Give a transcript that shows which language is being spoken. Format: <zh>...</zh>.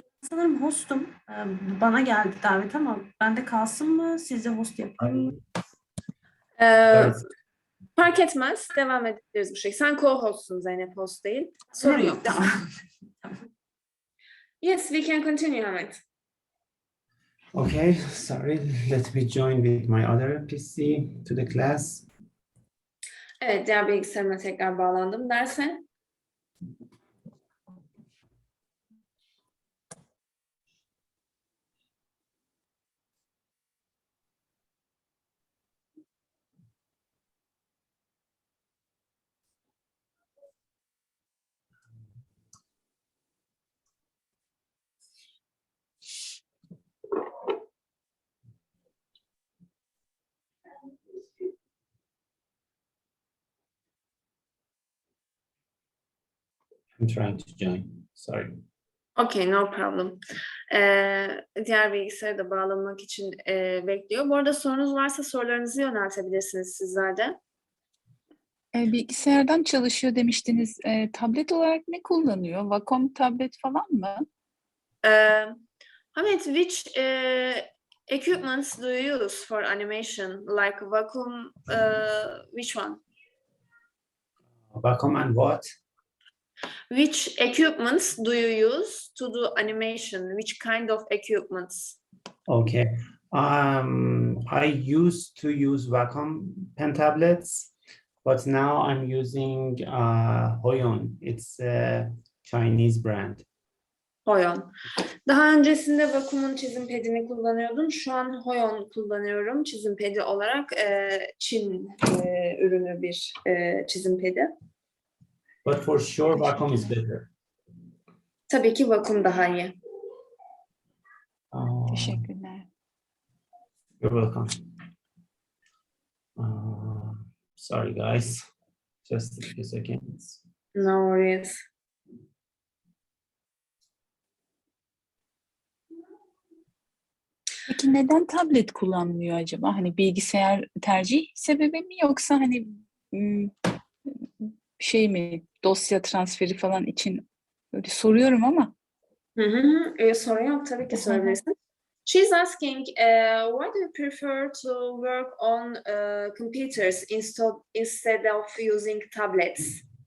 <tr>Sanırım hostum. Bana geldi davet ama bende kalsın mı? Sizce host yapayım mı? Fark etmez. Devam edebiliriz bu şekilde. Sen co-hostsun Zeynep, host değil. Sorun yok. Tamam.</tr> <en>Yes, we can continue, Hamed. okay, sorry, let me join with my other PC to the class.</en> <tr>Evet, diğer bilgisayarıma tekrar bağlandım derse.</tr> <en>I'm trying to join, sorry. Okay, no problem.</en> <tr>Diğer bilgisayara da bağlanmak için bekliyor. Bu arada sorunuz varsa sorularınızı yöneltebilirsiniz sizler de. Bilgisayardan çalışıyor demiştiniz. Tablet olarak ne kullanıyor? Wacom tablet falan mı?</tr> <en>Hamed, which equipments do you use for animation? Like Wacom, which one? Wacom and what? Which equipments do you use to do animation? Which kind of equipments? Okay, I used to use Wacom pen tablets, but now I'm using Hoyon. It's a Chinese brand. Hoyon.</en> <tr>Daha öncesinde Wacom'un çizim pedini kullanıyordum. Şu an Hoyon kullanıyorum çizim pedi olarak. Çin ürünü bir çizim pedi.</tr> <en>But for sure, Wacom is better.</en> <tr>Tabii ki Wacom daha iyi. Teşekkürler.</tr> <en>You're welcome. Sorry, guys. Just a few seconds. No worries.</en> <tr>Peki neden tablet kullanmıyor acaba? Hani bilgisayar tercih sebebi mi yoksa hani şey mi, dosya transferi falan için öyle soruyorum ama. Sorun yok, tabii ki sorabilirsin.</tr> <en>She's asking, why do you prefer to work on computers instead of using tablets?</en>